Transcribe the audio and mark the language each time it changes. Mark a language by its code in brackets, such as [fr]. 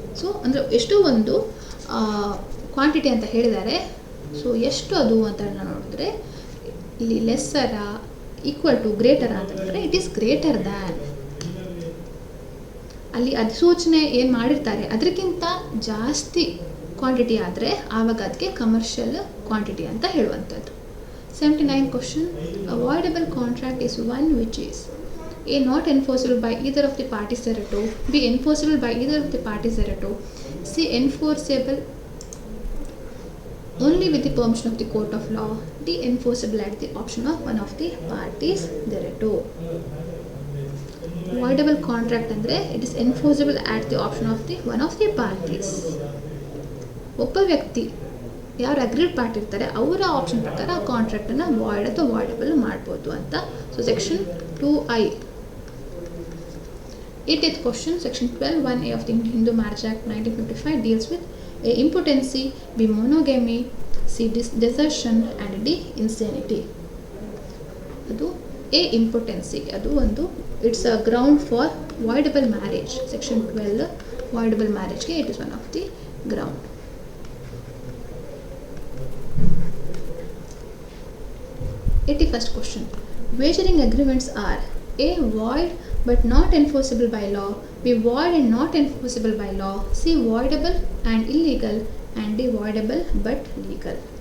[kn] So ಅಂದರೆ ಎಷ್ಟು ಒಂದು ಕ್ವಾಂಟಿಟಿ ಅಂತ ಹೇಳಿದ್ದಾರೆ. ಸೊ ಎಷ್ಟು ಅದು ಅಂತ ನೋಡಿದ್ರೆ ಇಲ್ಲಿ ಲೆಸ್ಸರ, ಈಕ್ವಲ್ ಟು, ಗ್ರೇಟರ ಅಂತ ಹೇಳಿದ್ರೆ [en] It is greater than. [kn] ಅಲ್ಲಿ ಅಧಿಸೂಚನೆ ಏನು ಮಾಡಿರ್ತಾರೆ ಅದಕ್ಕಿಂತ ಜಾಸ್ತಿ ಕ್ವಾಂಟಿಟಿ ಆದರೆ ಆವಾಗ ಅದಕ್ಕೆ ಕಮರ್ಷಿಯಲ್ ಕ್ವಾಂಟಿಟಿ ಅಂತ ಹೇಳುವಂಥದ್ದು. [en] 79 question, voidable contract is one which is A, not enforceable by either of the parties thereto. B, enforceable by either of the parties thereto. C, enforceable only with the permission of the court of law. D, enforceable at the option of one of the parties thereto. Voidable contract ಅಂದರೆ it is enforceable at the option of the one of the parties. [kn] ಒಬ್ಬ ವ್ಯಕ್ತಿ ಯಾರು agreed party ಇರ್ತಾರೆ ಅವರ option ಪ್ರಕಾರ ಆ ಕಾಂಟ್ರಾಕ್ಟನ್ನು void ಅಥವಾ ವಾಯ್ಡಬಲ್ ಮಾಡ್ಬೋದು ಅಂತ. So section 2I. [en] 80th question, section 12(1)(a) of the Hindu Marriage Act 1955 deals with A, impotency, B, monogamy, C, desertion and D, insanity. [kn] ಅದು A, impotency, ಅದು ಒಂದು [en] It's a ground for voidable marriage. [kn] Section 12 ವಾಯ್ಡಬಲ್ ಮ್ಯಾರೇಜ್ಗೆ [en] It is one of the ground. 81st question, wagering agreements are A, void but not enforceable by law, B, void and not enforceable by law, C, voidable and illegal, and D, voidable but legal.